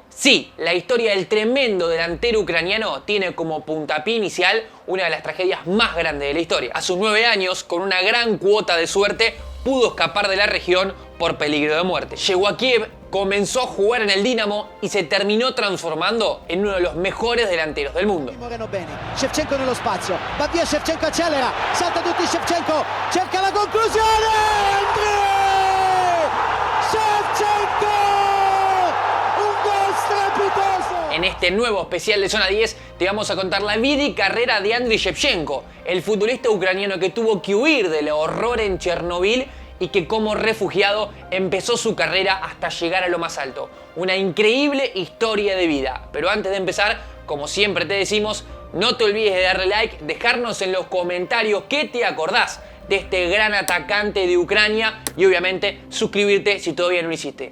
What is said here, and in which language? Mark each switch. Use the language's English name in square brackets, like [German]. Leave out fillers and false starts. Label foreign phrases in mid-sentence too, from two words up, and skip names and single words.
[Spanish] Sí, la historia del tremendo delantero ucraniano tiene como puntapié inicial una de las tragedias más grandes de la historia. A sus 9 años, con una gran cuota de suerte, pudo escapar de la región por peligro de muerte. Llegó a Kiev, comenzó a jugar en el Dinamo y se terminó transformando en uno de los mejores delanteros del mundo. [Italian] Shevchenko nello spazio, va via Shevchenko, accelera, salta tutti Shevchenko, cerca la conclusione, Shevchenko, un gol strepitoso. [Spanish] En este nuevo especial de Zona 10 te vamos a contar la vida y carrera de Andriy Shevchenko, el futbolista ucraniano que tuvo que huir del horror en Chernobyl y que como refugiado empezó su carrera hasta llegar a lo más alto. Una increíble historia de vida. Pero antes de empezar, como siempre te decimos, no te olvides de darle like, dejarnos en los comentarios qué te acordás de este gran atacante de Ucrania y obviamente suscribirte si todavía no lo hiciste.